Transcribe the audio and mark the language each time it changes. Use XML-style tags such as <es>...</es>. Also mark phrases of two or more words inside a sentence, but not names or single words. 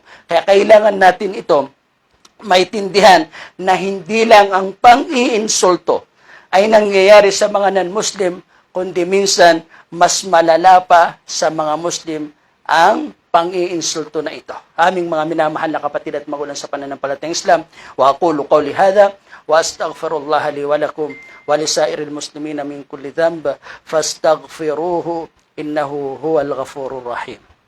<tl>Kaya kailangan natin ito maintindihan na hindi lang ang pang-iinsulto ay nangyayari sa mga non-Muslim, kundi minsan mas malala pa sa mga Muslim ang pang-iinsulto na ito. Aming mga minamahal na kapatid at magulang sa pananampalatayang Islam,</tl> <ar>وأقول قولي هذا وأستغفر الله لي ولكم ولسائر المسلمين من كل ذنب فاستغفروه إنه هو الغفور الرحيم.</ar>